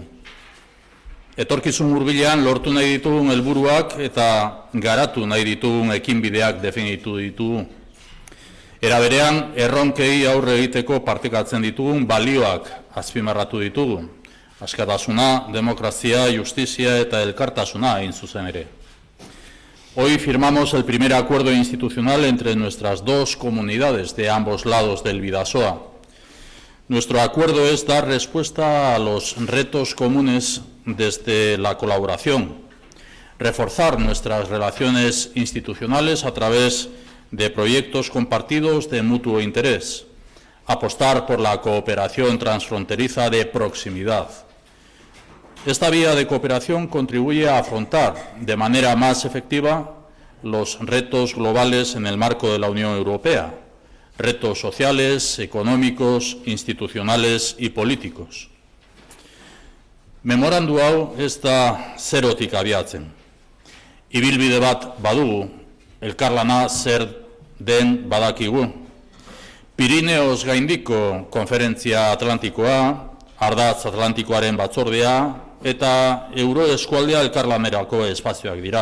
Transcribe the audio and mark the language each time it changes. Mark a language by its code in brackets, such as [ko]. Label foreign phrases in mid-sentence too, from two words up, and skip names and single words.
[eu] Etorkizun hurbilean lortu nahi ditugun helburuak eta garatu nahi ditugun ekinbideak definitu ditugu. Era berean, erronkei aurre egiteko partekatzen ditugun balioak azpimarratu ditugu. Askatasuna, demokrazia, justizia eta elkartasuna hain zuzen ere. [es] Hoy firmamos el primer acuerdo institucional entre nuestras dos comunidades de ambos lados del Bidasoa. Nuestro acuerdo es dar respuesta a los retos comunes desde la colaboración, reforzar nuestras relaciones institucionales a través de proyectos compartidos de mutuo interés, apostar por la cooperación transfronteriza de proximidad. Esta vía de cooperación contribuye a afrontar de manera más efectiva los retos globales en el marco de la Unión Europea, retos sociales, económicos, institucionales y políticos. [eu] Memorandu hau ez da zerotik abiatzen. Ibilbide bat badugu, elkarlana zer den badakigu. Pirineos gaindiko konferentzia atlantikoa, ardatz atlantikoaren batzordea, eta euroeskualdea elkarlanerako espazioak dira.